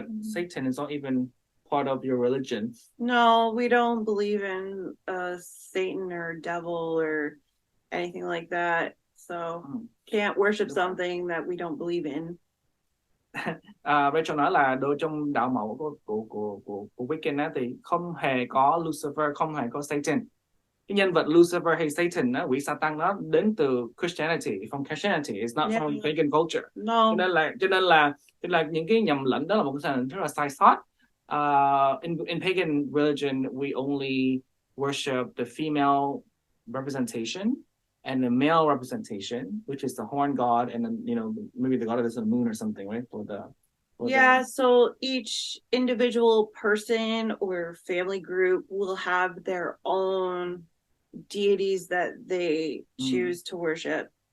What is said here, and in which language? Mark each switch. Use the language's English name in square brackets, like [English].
[English] But Satan is not even part of your religion. No, we don't believe in Satan or devil or anything like that. So can't worship something that we don't believe in. [Vietnamese] Rachel nói là trong đạo mẫu của Wiccan á, thì không hề có Lucifer, không hề có Satan. Cái nhân vật Lucifer hay Satan đó, quỷ Satan, nó đến từ Christianity, [English] from Christianity, it's not from pagan culture. No. [Vietnamese] Cho nên là những cái nhầm lẫn đó là một cái rất là sai sót. [English] In pagan religion, we only worship the female representation and the male representation, which is the horn god, and then maybe the god of the moon or something, right? So each individual person or family group will have their own deities that they choose to worship.